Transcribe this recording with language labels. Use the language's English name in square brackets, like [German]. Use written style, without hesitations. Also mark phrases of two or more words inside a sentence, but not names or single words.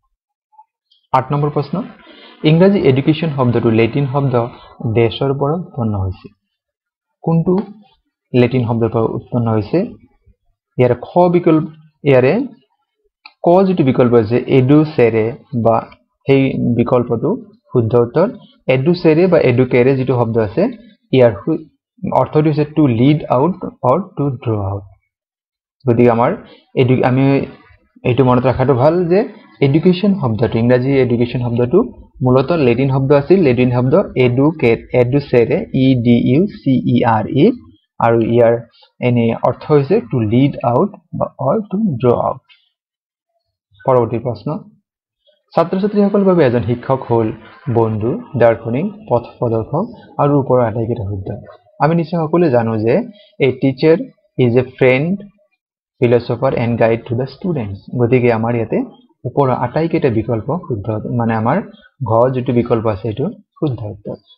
[Assamese] ৮ নম্বৰ প্ৰশ্ন ইংৰাজী এডুকেশ্যন শব্দটো লেটিন শব্দ দেশৰ পৰা উৎপন্ন হৈছে কোনটো লেটিন শব্দৰ পৰা উৎপন্ন হৈছে ইয়াৰ খ বিকল্প ইয়াৰে ক যেটো বিকল্প আছে এডুচেৰে বা সেই বিকল্পটো শুদ্ধ উত্তৰ এডুচেৰে বা এডুকেৰে যেটো শব্দ আছে ইয়াৰ অৰ্থটো হৈছে [English] to lead out or to draw out [Assamese] গতিকে আমাৰ আমি এইটো মনত ৰাখাটো ভাল যে এডুকেশ্যন শব্দটো ইংৰাজী এডুকেশ্যন শব্দটো মূলত লেটিন শব্দ আছিল লেটিন শব্দ এডুচেৰে ই ডি ইউ চি ই আৰ ই আৰু ইয়াৰ এনে অৰ্থ হৈছে [English] to lead out or to draw out [Assamese] পৰৱৰ্তী প্ৰশ্ন ছাত্ৰ ছাত্ৰীসকলৰ বাবে এজন শিক্ষক হ'ল বন্ধু দাৰ্শনিক পথ প্ৰদৰ্শক আৰু ওপৰৰ আটাইকেইটা শুদ্ধ আমি নিশ্চয় সকলোৱে জানো যে [English] a teacher is a friend philosopher and guide to the students [Assamese] গতিকে আমাৰ ইয়াতে ওপৰৰ আটাইকেইটা বিকল্প শুদ্ধ মানে আমাৰ ঘ যেটো বিকল্প আছে এটো শুদ্ধ উত্তৰ